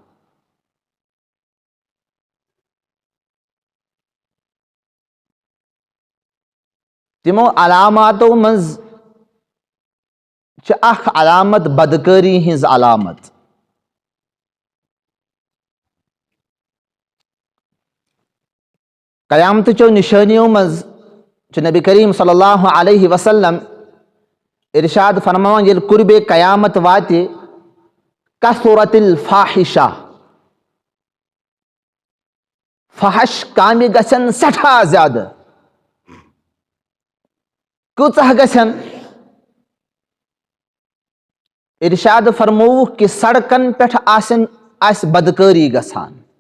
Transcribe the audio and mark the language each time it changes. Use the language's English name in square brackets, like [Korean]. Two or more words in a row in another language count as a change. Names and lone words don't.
[Kashmiri] تِمو علاماتو منٛز چھِ اکھ علامت بدکٲری ہٕنٛز علامت. قیامتٕچو نِشٲنیو منٛز چھُ نبی کریم [Arabic] صلی اللہ علیہ وسلم [Kashmiri] ارشاد فرماوان ییٚلہِ قربِ قیامت واتہِ [Arabic] کثرت الفاحشہ، [Kashmiri] فحش کامہِ گژھن سٮ۪ٹھاہ زیادٕ. کۭژاہ گژھن؟ ارشاد فرمووُکھ کہِ سڑکن پٮ۪ٹھ آسہِ بدکٲری گژھان.